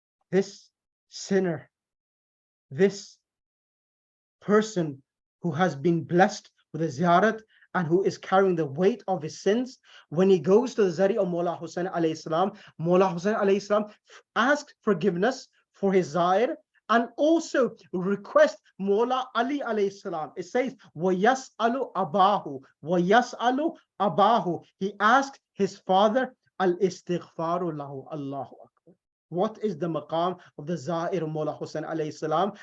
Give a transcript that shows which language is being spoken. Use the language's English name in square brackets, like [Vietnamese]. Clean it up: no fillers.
[English] This sinner, this person who has been blessed with a ziyarat and who is carrying the weight of his sins, when he goes to the zari of Mullah Hussain alayhi salam, Mullah Hussain alayhi salam asks forgiveness for his zair and also request Mullah Ali alayhi salam. It says, [Arabic] وَيَسْأَلُ أَبَاهُ وَيَسْأَلُ أَبَاهُ. [English] He asked his father [Arabic] al-istighfaru lahu. [English] Allahu Akbar. What is the maqam of the zair of Mullah Hussain alayhi salam?